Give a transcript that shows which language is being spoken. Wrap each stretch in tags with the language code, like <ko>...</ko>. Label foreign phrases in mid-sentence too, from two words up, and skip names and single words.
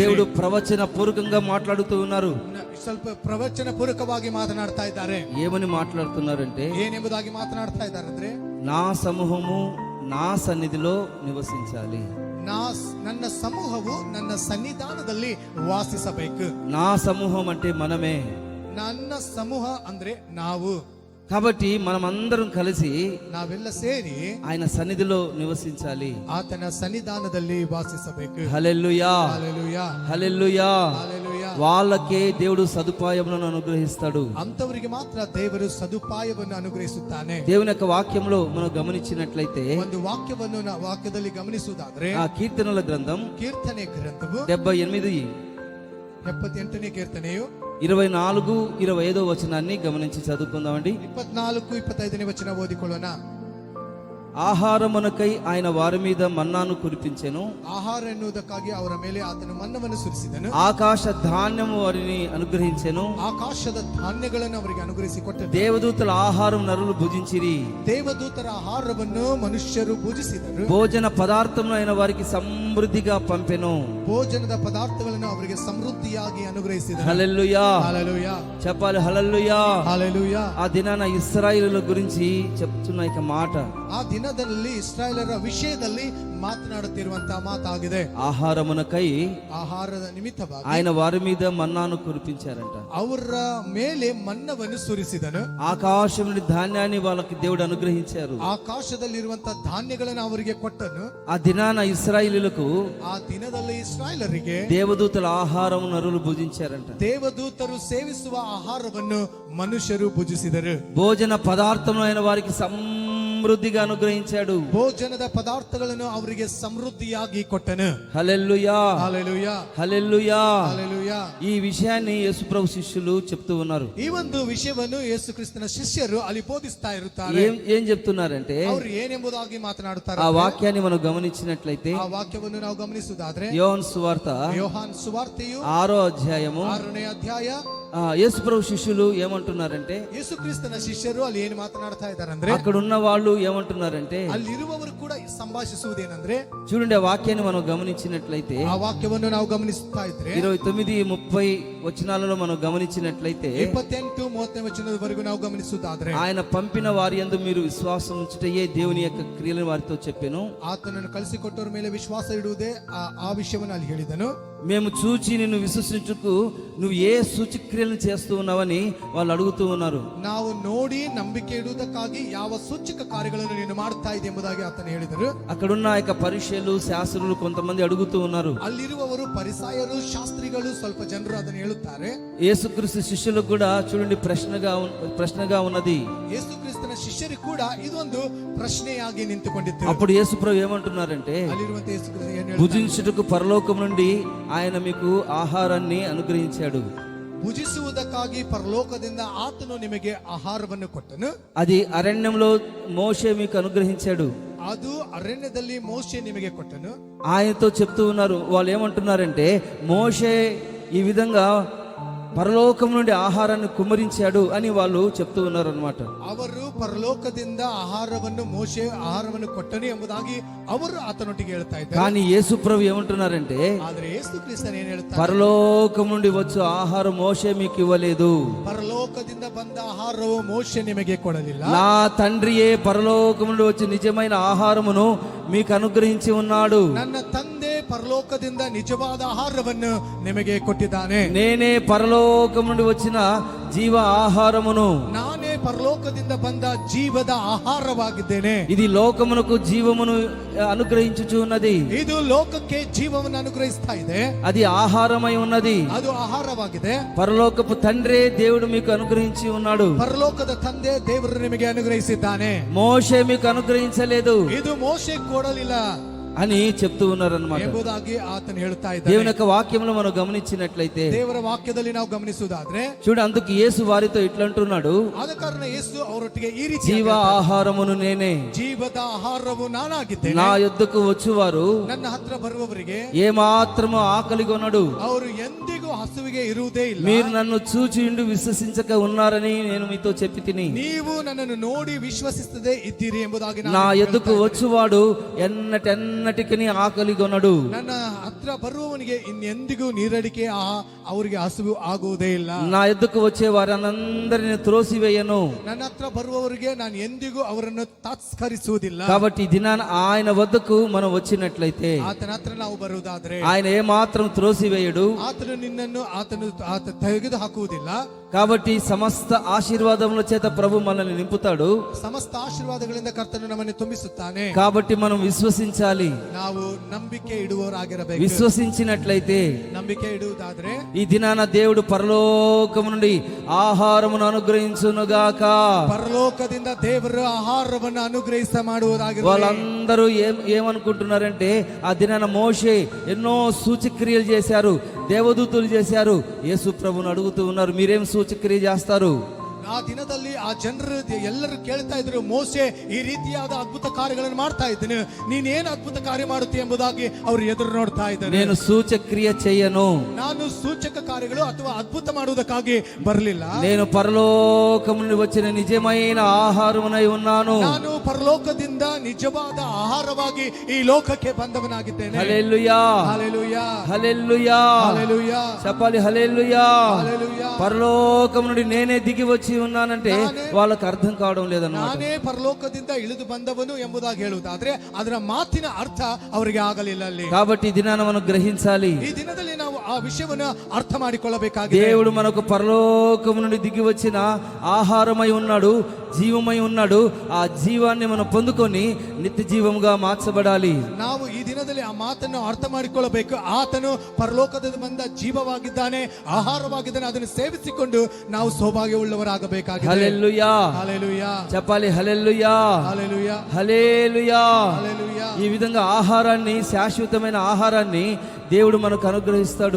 <te>దేవుడు ప్రవచన పూర్వకంగా మాట్లాడుతూ ఉన్నారు.</te> <kn>ಸ್ವಲ್ಪ ಪ್ರವಚನ ಪೂರಕವಾಗಿ ಮಾತನಾಡ್ತಾ ಇದ್ದಾರೆ.</kn> <te>ఏమని మాట్లాడుతున్నారంటే,</te> <kn>ಏನೆಂಬುದಾಗಿ ಮಾತನಾಡ್ತಾ ಇದ್ದಾರೆ ಅಂದ್ರೆ,</kn> <te>నా సమూహము నా సన్నిధిలో నివసించాలి.</te> <kn>ನನ್ನ ಸಮೂಹವು ನನ್ನ ಸನ್ನಿಧಾನದಲ್ಲಿ ವಾಸಿಸಬೇಕು.</kn> <te>నా సమూహం అంటే మనమే.</te> <kn>ನನ್ನ ಸಮೂಹ ಅಂದ್ರೆ ನಾವು.</kn> <te>కాబట్టి మనమందరం కలిసి</te> <kn>ನಾವೆಲ್ಲ ಸೇರಿ</kn> <te>ఆయన సన్నిధిలో నివసించాలి.</te> <kn>ಆತನ ಸನ್ನಿಧಾನದಲ್ಲಿ ವಾಸಿಸಬೇಕು.</kn> <te>హల్లెలూయా, హల్లెలూయా, హల్లెలూయా. హల్లెలూయా. వాళ్ళకే దేవుడు సదుపాయములను అనుగ్రహిస్తాడు.</te> <kn>ಅಂತವರಿಗೆ ಮಾತ್ರ ದೇವರು ಸದುಪಾಯವನ್ನು ಅನುಗ್ರಹಿಸುತ್ತಾನೆ.</kn> <te>దేవుని యొక్క వాక్యంలో మనం గమనించినట్లయితే,</te> <kn>ಒಂದು ವಾಕ್ಯದಲ್ಲಿ ಗಮನಿಸುವುದಾದ್ರೆ,</kn> <te>ఆ కీర్తనల గ్రంథం</te> <kn>ಕೀರ್ತನೆ ಗ್ರಂಥವು 78 78ನೇ ಕೀರ್ತನೆಯು</kn> <te>24-25 వచనాన్ని గమనించి చదువుకుందామండి.</te> <kn>24-25ನೇ ವಚನ ಓದಿಕೊಳ್ಳೋಣ.</kn> <te>ఆహారమునకై ఆయన వారి మీద మన్నాను కురిపించెను.</te> <kn>ಆಹಾರ ಎನ್ನುವುದಕ್ಕಾಗಿ ಅವರ ಮೇಲೆ ಆತನು ಮನ್ನವನ್ನು ಸುರಿಸಿದನು.</kn> <te>ఆకాశ ధాన్యము వారిని అనుగ్రహించెను.</te> <kn>ಆಕಾಶದ ಧಾನ್ಯಗಳನ್ನು ಅವರಿಗೆ ಅನುಗ್ರಹಿಸಿಕೊಟ್ಟನು.</kn> <te>దేవదూతల ఆహారం నరులు భుజించిరి.</te> <kn>ದೇವದೂತರ ಆಹಾರವನ್ನು ಮನುಷ್ಯರು ಭುಜಿಸಿದರು.</kn> <te>భోజన పదార్థమును ఆయన వారికి సమృద్ధిగా పంపెను.</te> <kn>ಭೋಜನದ ಪದಾರ್ಥಗಳನ್ನು ಅವರಿಗೆ ಸಮೃದ್ಧಿಯಾಗಿ ಅನುಗ್ರಹಿಸಿದನು.</kn> <te>హల్లెలూయా, హల్లెలూయా, చెప్పాలి హల్లెలూయా. హల్లెలూయా. ఆ దినాన ఇశ్రాయేలుల గురించి చెప్తున్న ఇక మాట,</te> <kn>ಆ ದಿನದಲ್ಲಿ ಇಸ್ರಾಯೇಲರ ವಿಷಯದಲ್ಲಿ ಮಾತನಾಡುತ್ತಿರುವಂತಹ ಮಾತಾಗಿದೆ.</kn> <te>ఆహారమునకై</te> <kn>ಆಹಾರದ ನಿಮಿತ್ತವಾಗಿ</kn> <te>ఆయన వారి మీద మన్నాను కురిపించారంట.</te> <kn>ಅವರ ಮೇಲೆ ಮನ್ನವನ್ನು ಸುರಿಸಿದನು.</kn> <te>ఆకాశం నుండి ధాన్యాన్ని వాళ్ళకి దేవుడు అనుగ్రహించారు.</te> <kn>ಆಕಾಶದಲ್ಲಿರುವಂತಹ ಧಾನ್ಯಗಳನ್ನು ಅವರಿಗೆ ಕೊಟ್ಟನು.</kn> <te>ఆ దినాన ఇశ్రాయేలులకు</te> <kn>ಆ ದಿನದಲ್ಲಿ ಇಸ್ರಾಯೇಲರಿಗೆ</kn> <te>దేవదూతల ఆహారం నరులు భుజించారంట.</te> <kn>ದೇವದೂತರು ಸೇವಿಸುವ ಆಹಾರವನ್ನು ಮನುಷ್ಯರು ಭುಜಿಸಿದರು.</kn> <te>భోజన పదార్థమును ఆయన వారికి సమృద్ధిగా అనుగ్రహించాడు.</te> <kn>ಭೋಜನದ ಪದಾರ್ಥಗಳನ್ನು ಅವರಿಗೆ ಸಮೃದ್ಧಿಯಾಗಿ ಕೊಟ್ಟನು.</kn> <te>హల్లెలూయా, హల్లెలూయా, హల్లెలూయా. హల్లెలూయా. ఈ విషయాన్ని యేసుప్రభు శిష్యులు చెప్తూ ఉన్నారు.</te> <kn>ಈ ಒಂದು ವಿಷಯವನ್ನು ಯೇಸು ಕ್ರಿಸ್ತನ ಶಿಷ್ಯರು ಅಲ್ಲಿ ಬೋಧಿಸ್ತಾ ಇರುತ್ತಾರೆ.</kn> <te>ఏం చెప్తున్నారంటే,</te> <kn>ಅವರು ಏನೆಂಬುದಾಗಿ ಮಾತನಾಡುತ್ತಾರೆ?</kn> <te>ఆ వాక్యాన్ని మనం గమనించినట్లయితే,</te> <kn>ಆ ವಾಕ್ಯವನ್ನು ನಾವು ಗಮನಿಸುವುದಾದ್ರೆ,</kn> <te>యోహాను సువార్త</te> <kn>ಯೋಹಾನ್ ಸುವಾರ್ತೆಯು</kn> <te>6వ అధ్యాయము</te> <kn>6ನೇ ಅಧ್ಯಾಯ.</kn> <te>యేసుప్రభు శిష్యులు ఏమంటున్నారంటే,</te> <kn>ಯೇಸು ಕ್ರಿಸ್ತನ ಶಿಷ್ಯರು ಅಲ್ಲಿ ಏನು ಮಾತನಾಡ್ತಾ ಇದ್ದಾರೆ ಅಂದ್ರೆ,</kn> <te>అక్కడ ఉన్న వాళ్ళు ఏమంటున్నారంటే,</te> <kn>ಅಲ್ಲಿರುವವರು ಕೂಡ ಸಂಭಾಷಿಸುವುದೇನೆಂದ್ರೆ,</kn> <te>చూడండి ఆ వాక్యాన్ని మనం గమనించినట్లయితే,</te> <kn>ಆ ವಾಕ್ಯವನ್ನು ನಾವು ಗಮನಿಸುತ್ತಾ ಇದ್ರೆ</kn> <te>29-30 వచనాలలో మనం గమనించినట్లయితే,</te> <kn>28-30ನೇ ವಚನದವರೆಗೂ ನಾವು ಗಮನಿಸುವುದಾದ್ರೆ,</kn> <te>ఆయన పంపిన వారి యందు మీరు విశ్వాసం ఉంచుటయే దేవుని యొక్క క్రియలను వారితో చెప్పెను.</te> <kn>ಆತನನ್ನು ಕಳಿಸಿಕೊಟ್ಟವರ ಮೇಲೆ ವಿಶ್ವಾಸ ಇಡುವುದೇ ಆ ವಿಷಯವನ್ನು ಅಲ್ಲಿ ಹೇಳಿದನು.</kn> <te>మేము చూచి నిన్ను విశ్వసించుకు నువ్వు ఏ సూచక్రియలను చేస్తూ ఉన్నావని వాళ్ళు అడుగుతూ ఉన్నారు.</te> <kn>ನಾವು ನೋಡಿ ನಂಬಿಕೆ ಇಡುವುದಕ್ಕಾಗಿ ಯಾವ ಸೂಚಕ ಕಾರ್ಯಗಳನ್ನು ನೀನು ಮಾಡ್ತಾ ಇದೆ ಎಂಬುದಾಗಿ ಆತನು ಹೇಳಿದರು.</kn> <te>అక్కడున్న యొక్క పరిచయులు, శాస్త్రులు కొంతమంది అడుగుతూ ఉన్నారు.</te> <kn>ಅಲ್ಲಿರುವವರು ಪರಿಸಾಯರು, ಶಾಸ್ತ್ರಿಗಳು, ಸ್ವಲ್ಪ ಜನರು ಅದನ್ನು ಹೇಳುತ್ತಾರೆ.</kn> <te>యేసుక్రీస్తు శిష్యులకు కూడా చూడండి ప్రశ్నగా ఉన్నది.</te> <kn>ಯೇಸು ಕ್ರಿಸ್ತನ ಶಿಷ್ಯರಿಗೆ ಕೂಡ ಇದೊಂದು ಪ್ರಶ್ನೆಯಾಗಿ ನಿಂತುಕೊಂಡಿತ್ತು.</kn> <te>అప్పుడు యేసుప్రభు ఏమంటున్నారంటే,</te> <kn>ಅಲ್ಲಿರುವಂತ ಯೇಸು ಕ್ರಿಸ್ತ ಏನು ಹೇಳ್ತಾರೆ?</kn> <te>భుజించుటకు పరలోకం నుండి ఆయన మీకు ఆహారాన్ని అనుగ్రహించాడు.</te> <kn>ಭುಜಿಸುವುದಕ್ಕಾಗಿ ಪರಲೋಕದಿಂದ ಆತನು ನಿಮಗೆ ಆಹಾರವನ್ನು ಕೊಟ್ಟನು.</kn> <te>అది అరణ్యంలో మోషే మీకు అనుగ్రహించాడు.</te> <kn>ಅದು ಅರಣ್ಯದಲ್ಲಿ ಮೋಶೆ ನಿಮಗೆ ಕೊಟ್ಟನು.</kn> <te>ఆయనతో చెప్తూ ఉన్నారు. వాళ్ళు ఏమంటున్నారంటే, మోషే ఈ విధంగా పరలోకం నుండి ఆహారాన్ని కుమ్మరించాడు అని వాళ్ళు చెప్తూ ఉన్నారు అన్నమాట.</te> <kn>ಅವರು ಪರಲೋಕದಿಂದ ಮೋಶೆ ಆಹಾರವನ್ನು ಕೊಟ್ಟನು ಎಂಬುದಾಗಿ ಅವರು ಆತನೊಟ್ಟಿಗೆ ಹೇಳ್ತಾ ಇದ್ದಾರೆ.</kn> <te>కానీ యేసుప్రభు ఏమంటున్నారంటే,</te> <kn>ಆದ್ರೆ ಯೇಸು ಕ್ರಿಸ್ತನು ಏನು ಹೇಳ್ತಾರೆ?</kn> <te>పరలోకం నుండి వచ్చు ఆహారం మోషే మీకు ఇవ్వలేదు.</te> <kn>ಪರಲೋಕದಿಂದ ಬಂದ ಆಹಾರವು ಮೋಶೆ ನಿಮಗೆ ಕೊಡಲಿಲ್ಲ.</kn> <te>నా తండ్రియే పరలోకం నుండి వచ్చి నిజమైన ఆహారమును మీకు అనుగ్రహించి ఉన్నాడు.</te> <kn>ನನ್ನ ತಂದೆ ಪರಲೋಕದಿಂದ ನಿಜವಾದ ಆಹಾರವನ್ನು ನಿಮಗೆ ಕೊಟ್ಟಿದ್ದಾನೆ.</kn> <te>నేనే పరలోకం నుండి వచ్చిన జీవ ఆహారమును.</te> <kn>ನಾನೇ ಪರಲೋಕದಿಂದ ಬಂದ ಜೀವದ ಆಹಾರವಾಗಿದ್ದೇನೆ.</kn> <te>ఇది లోకమునకు జీవమును అనుగ్రహించుచు ఉన్నది.</te> <kn>ಇದು ಲೋಕಕ್ಕೆ ಜೀವವನ್ನು ಅನುಗ್ರಹಿಸ್ತಾ ಇದೆ.</kn> <te>అది ఆహారమై ఉన్నది.</te> <kn>ಅದು ಆಹಾರವಾಗಿದೆ.</kn> <te>పరలోకపు తండ్రే దేవుడు మీకు అనుగ్రహించి ఉన్నాడు.</te> <kn>ಪರಲೋಕದ ತಂದೆ ದೇವರು ನಿಮಗೆ ಅನುಗ್ರಹಿಸಿದ್ದಾನೆ.</kn> <te>మోషే మీకు అనుగ్రహించలేదు</te> <kn>ಇದು ಮೋಶೆ ಕೊಡಲಿಲ್ಲ</kn> <te>అని చెప్తూ ఉన్నారన్నమాట.</te> <kn>ಎಂಬುದಾಗಿ ಆತನು ಹೇಳುತ್ತಾ ಇದ್ದಾನೆ.</kn> <te>దేవుని యొక్క వాక్యంలో మనం గమనించినట్లయితే</te> <kn>ದೇವರ ವಾಕ್ಯದಲ್ಲಿ ನಾವು ಗಮನಿಸುವುದಾದ್ರೆ</kn> <te>చూడు, అందుకు యేసు వారితో ఇట్లా అంటున్నాడు,</te> <kn>ಆದ ಕಾರಣ ಯೇಸು ಅವರೊಟ್ಟಿಗೆ ಈ ರೀತಿ</kn> <te>జీవ ఆహారమును నేనే,</te> <kn>ಜೀವದ ಆಹಾರವು ನಾನಾಗಿದ್ದೇನೆ.</kn> <te>నా యొద్దకు వచ్చువారు</te> <kn>ನನ್ನ ಹತ್ರ ಬರುವವರಿಗೆ</kn> <te>ఏ మాత్రము ఆకలిగొనడు.</te> <kn>ಅವರು ಎಂದಿಗೂ ಹಸುವಿಗೆ ಇರುವುದೇ ಇಲ್ಲ.</kn> <te>మీరు నన్ను చూచియుండి విశ్వసించక ఉన్నారని నేను మీతో చెప్పి తిని,</te> <kn>ನೀವು ನನ್ನನ್ನು ನೋಡಿ ವಿಶ್ವಸಿಸದೆ ಇದ್ದೀರಿ ಎಂಬುದಾಗಿ ನಾನು</kn> <te>నా యొద్దకు వచ్చువాడు ఎన్నటికి ఆకలిగొనడు.</te> <kn>ನನ್ನ ಹತ್ರ ಬರುವವನಿಗೆ ಇನ್ನೆಂದಿಗೂ ನೀರಡಿಕೆ ಅವರಿಗೆ ಹಸುವು ಆಗುವುದೇ ಇಲ್ಲ.</kn> <te>నా యొద్దకు వచ్చే వారందరిని త్రోసివేయను.</te> <kn>ನನ್ನ ಹತ್ರ ಬರುವವರಿಗೆ ನಾನು ಎಂದಿಗೂ ಅವರನ್ನು ತಾತ್ಸ್ಕರಿಸುವುದಿಲ್ಲ.</kn> <te>కాబట్టి ఈ దినాన ఆయన వద్దకు మనం వచ్చినట్లయితే</te> <kn>ಆತನ ಹತ್ರ ನಾವು ಬರುವುದಾದ್ರೆ</kn> <te>ఆయన ఏ మాత్రం త్రోసివేయడు.</te> <kn>ಆತನು ನಿನ್ನನ್ನು ಆತ ತೆಗೆದು ಹಾಕುವುದಿಲ್ಲ.</kn> <te>కాబట్టి సమస్త ఆశీర్వాదముల చేత ప్రభు మనల్ని నింపుతాడు.</te> <kn>ಸಮಸ್ತ ಆಶೀರ್ವಾದಗಳಿಂದ ಕರ್ತನು ನಮ್ಮನ್ನು ತುಂಬಿಸುತ್ತಾನೆ.</kn> <te>కాబట్టి మనం విశ్వసించాలి.</te> <kn>ನಾವು ನಂಬಿಕೆ ಇಡುವವರಾಗಿರಬೇಕು.</kn> <te>విశ్వసించినట్లయితే</te> <kn>ನಂಬಿಕೆ ಇಡುವುದಾದ್ರೆ</kn> <te>ఈ దినాన దేవుడు పరలోకము నుండి ఆహారమును అనుగ్రహించునుగాక.</te> <kn>ಪರಲೋಕದಿಂದ ದೇವರು ಆಹಾರವನ್ನು ಅನುಗ್ರಹಿಸ ಮಾಡುವುದಾಗಿರಲಿ.</kn> <te>వాళ్ళందరూ ఏమనుకుంటున్నారంటే ఆ దినాన మోషే ఎన్నో సూచక్రియలు చేశారు, దేవదూతలు చేశారు. యేసు ప్రభుని అడుగుతూ ఉన్నారు, మీరేం సూచక్రియ చేస్తారు?</te> <kn>ಆ ದಿನದಲ್ಲಿ ಆ ಜನರು ಎಲ್ಲರೂ ಕೇಳ್ತಾ ಇದ್ರು, ಮೋಸೆ ಈ ರೀತಿಯಾದ ಅದ್ಭುತ ಕಾರ್ಯಗಳನ್ನು ಮಾಡ್ತಾ ಇದ್ದೇನೆ, ನೀನೇನು ಅದ್ಭುತ ಕಾರ್ಯ ಮಾಡುತ್ತೀಯ ಎಂಬುದಾಗಿ ಅವರು ಎದುರು ನೋಡ್ತಾ ಇದ್ದಾರೆ.</kn> <te>నేను సూచక్రియ చేయను,</te> <kn>ನಾನು ಸೂಚಕ ಕಾರ್ಯಗಳು ಅಥವಾ ಅದ್ಭುತ ಮಾಡುವುದಕ್ಕಾಗಿ ಬರಲಿಲ್ಲ.</kn> <te>నేను పరలోకము నుండి వచ్చిన నిజమైన ఆహారమునై ఉన్నాను.</te> <kn>ನಾನು ಪರಲೋಕದಿಂದ ನಿಜವಾದ ಆಹಾರವಾಗಿ ಈ ಲೋಕಕ್ಕೆ ಬಂದವನಾಗಿದ್ದೇನೆ.</kn> <te>హల్లెలూయా, హల్లెలూయా, హల్లెలూయా, హల్లెలూయా, చెప్పాలి హల్లెలూయా. హల్లెలూయా. పరలోకము నుండి నేనే దిగి వచ్చి ఉన్నానంటే వాళ్ళకి అర్థం కావడం లేదన్నమాట.</te> <kn>ನಾನೇ ಪರಲೋಕದಿಂದ ಇಳಿದು ಬಂದವನು ಎಂಬುದಾಗಿ ಹೇಳುವುದಾದ್ರೆ ಅದರ ಮಾತಿನ ಅರ್ಥ ಅವರಿಗೆ ಆಗಲಿಲ್ಲ ಅಲ್ಲಿ.</kn> <te>కాబట్టి ఈ దినాన మనం గ్రహించాలి,</te> <kn>ಈ ದಿನದಲ್ಲಿ ನಾವು ಆ ವಿಷಯವನ್ನು ಅರ್ಥ ಮಾಡಿಕೊಳ್ಳಬೇಕಾಗಿದೆ.</kn> <te>దేవుడు మనకు పరలోకము నుండి దిగి వచ్చిన ఆహారమై ఉన్నాడు, జీవమై ఉన్నాడు. ఆ జీవాన్ని మనం పొందుకొని నిత్య జీవముగా మార్చబడాలి.</te> <kn>ನಾವು ಈ ದಿನದಲ್ಲಿ ಆ ಮಾತನ್ನು ಅರ್ಥ ಮಾಡಿಕೊಳ್ಳಬೇಕು. ಆತನು ಪರಲೋಕದಿಂದ ಬಂದ ಜೀವವಾಗಿದ್ದಾನೆ, ಆಹಾರವಾಗಿದ್ದಾನೆ. ಅದನ್ನು ಸೇವಿಸಿಕೊಂಡು ನಾವು ಸೌಭಾಗ್ಯವುಳ್ಳವರಾಗಬೇಕಾಗಿದೆ.</kn> <te>హల్లెలూయా, హల్లెలూయా, చెప్పాలి హల్లెలూయా, హల్లెలూయా, హల్లెలూయా. హల్లెలూయా. ఈ విధంగా ఆహారాన్ని, శాశ్వతమైన ఆహారాన్ని దేవుడు మనకు అనుగ్రహిస్తాడు.</te>